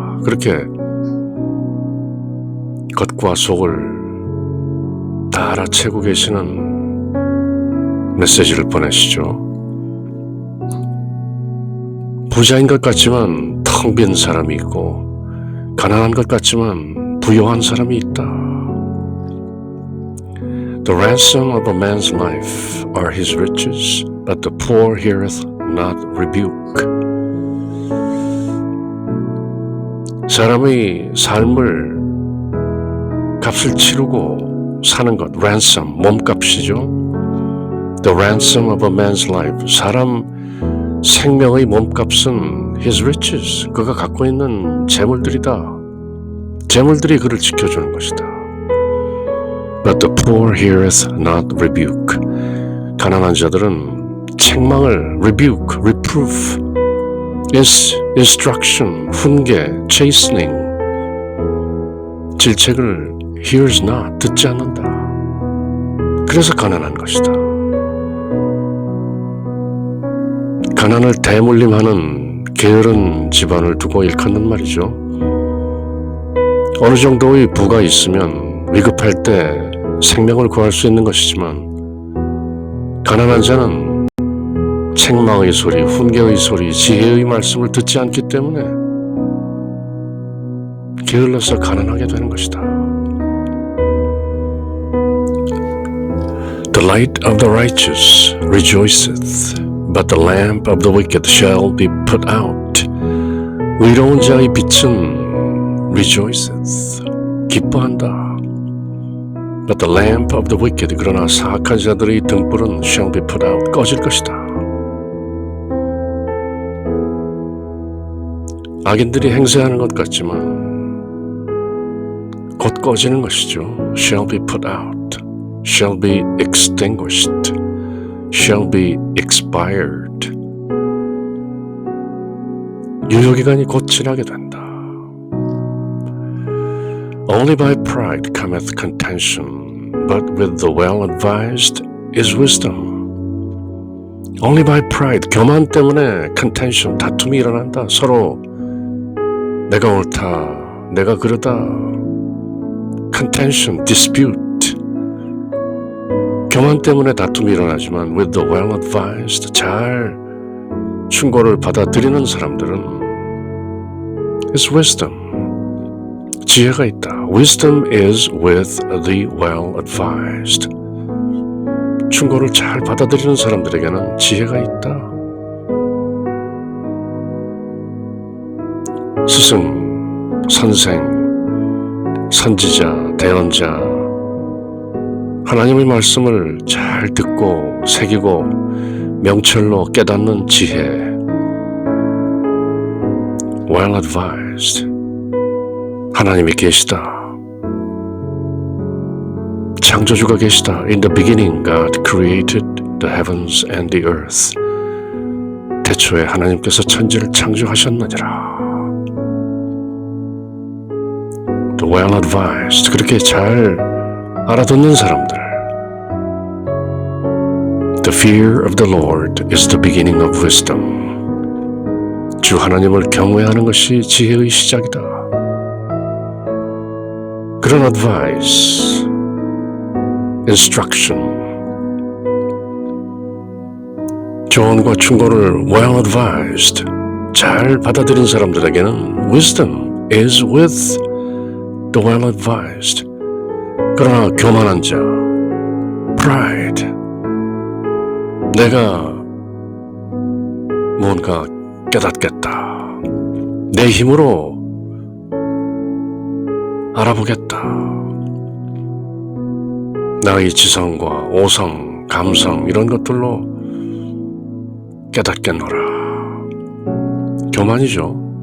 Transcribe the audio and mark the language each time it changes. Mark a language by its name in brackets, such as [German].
[Korean] 그렇게 겉과 속을 다 알아채고 계시는 메시지를 보내시죠. 부자인 것 같지만 텅 빈 사람이 있고 가난한 것 같지만 부유한 사람이 있다. [English] The ransom of a man's life are his riches, but the poor heareth not rebuke. [Korean] 사람의 삶을 값을 치르고 사는 것, ransom, 몸값이죠. [English] The ransom of a man's life, [Korean] 사람 생명의 몸값은 [English] his riches, [Korean] 그가 갖고 있는 재물들이다. 재물들이 그를 지켜주는 것이다. [English] But the poor heareth not rebuke. [Korean] 가난한 자들은 책망을 rebuke, reproof, instruction, 훈계, chastening, 질책을 [English] hears not, [Korean] 듣지 않는다. 그래서 가난한 것이다. 가난을 대물림하는 게으른 집안을 두고 일컫는 말이죠. 어느 정도의 부가 있으면 위급할 때 생명을 구할 수 있는 것이지만 가난한 자는 책망의 소리, 훈계의 소리, 지혜의 말씀을 듣지 않기 때문에 게을러서 가난하게 되는 것이다. [English] The light of the righteous rejoiceth, but the lamp of the wicked shall be put out. [Korean] 의로운 자의 빛은 rejoiceth, 기뻐한다. [English] But the lamp of the wicked, [Korean] 그러나 사악한 자들의 등불은 [English] shall be put out, [Korean] 꺼질 것이다. 악인들이 행세하는 것 같지만 곧 꺼지는 것이죠. [English] shall be put out, shall be extinguished, shall be expired. [Korean] 유효기간이 곧 지나게 된다. [English] Only by pride cometh contention, but with the well-advised is wisdom. Only by pride, [Korean] 교만 때문에 contention, 다툼이 일어난다. 서로 내가 옳다, 내가 그러다. contention, dispute. 교만 때문에 다툼이 일어나지만 [English] with the well-advised, [Korean] 잘 충고를 받아들이는 사람들은 [English] is wisdom. [Korean] 지혜가 있다. [English] Wisdom is with the well-advised. [Korean] 충고를 잘 받아들이는 사람들에게는 지혜가 있다. 스승, 선생, 선지자, 대언자, 하나님의 말씀을 잘 듣고 새기고 명철로 깨닫는 지혜. Well-advised. 하나님이 계시다. 창조주가 계시다. [English] In the beginning, God created the heavens and the earth. [Korean] 태초에 하나님께서 천지를 창조하셨느니라. [English] The well-advised. [Korean] 그렇게 잘 알아듣는 사람들. [English] The fear of the Lord is the beginning of wisdom. [Korean] 주 하나님을 경외하는 것이 지혜의 시작이다. 그런 advice, instruction, 조언과 충고를 well-advised, 잘 받아들인 사람들에게는 [English] wisdom is with the well-advised. [Korean] 그러나 교만한 자, pride, 내가 뭔가 깨닫겠다, 내 힘으로 알아보겠다, 나의 지성과 오성, 감성 이런 것들로 깨닫겠노라. 교만이죠.